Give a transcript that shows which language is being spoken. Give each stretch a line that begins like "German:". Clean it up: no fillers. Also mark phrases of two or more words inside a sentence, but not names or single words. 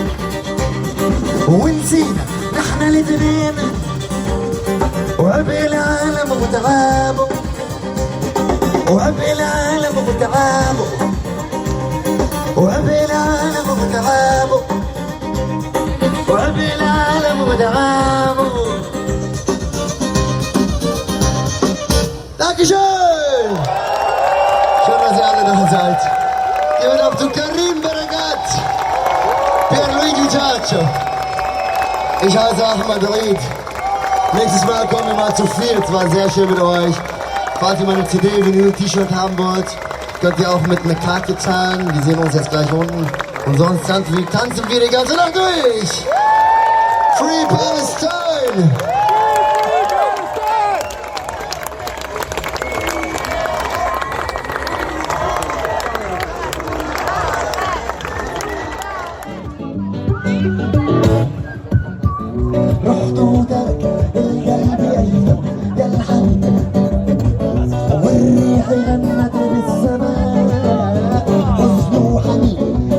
Arabic: ونسينا نحن الاتنين وعبي العالم وتعابه وعبي العالم وتعابه وعبي العالم وتعابه وعبي العالم وتعابه Dankeschön!
German: Schön, dass ihr alle da seid.
English: Give it up to Karim Baragat, Pierluigi Ciaccio.
German: Ich heiße Ahmad Reid. Nächstes Mal kommen wir mal zu 4. Es war sehr schön mit euch. Falls ihr meine CD, Vinyl, T-Shirt haben wollt, könnt ihr auch mit einer Karte zahlen. Wir sehen uns jetzt gleich unten. Und sonst tanzen wir die ganze Nacht durch.
English: Free Palestine!
Arabic: رحت وترك القلب أيام يا الحنين والريح غنت بالسماء حزن وحنين